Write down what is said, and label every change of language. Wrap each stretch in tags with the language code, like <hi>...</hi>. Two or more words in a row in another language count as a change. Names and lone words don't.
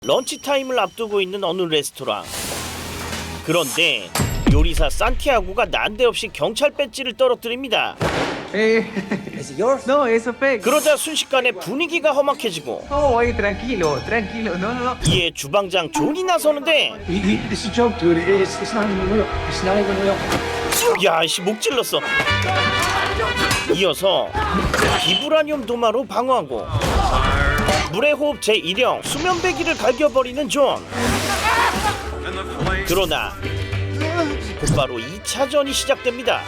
<ko>런치타임을 앞두고 있는 어느 레스토랑. 그런데 요리사 산티아고가 난데없이 경찰 배지를 떨어뜨립니다.</ko> <en>Is it yours? No, it's a fake.</en> <ko>그러자 순식간에 분위기가 험악해지고</ko> <es>Oh, oye, tranquilo, tranquilo. No, no, no.</es> <ko>이에 주방장 존이 나서는데</ko> <en>It's a joke, dude. It's not even real. It's not even real.</en> <ko>야이씨 목 찔렀어. 이어서 비브라늄 도마로 방어하고 물의 호흡 제1형 수면배기를 갈겨버리는 존. 그러나 곧바로 2차전이 시작됩니다.</ko>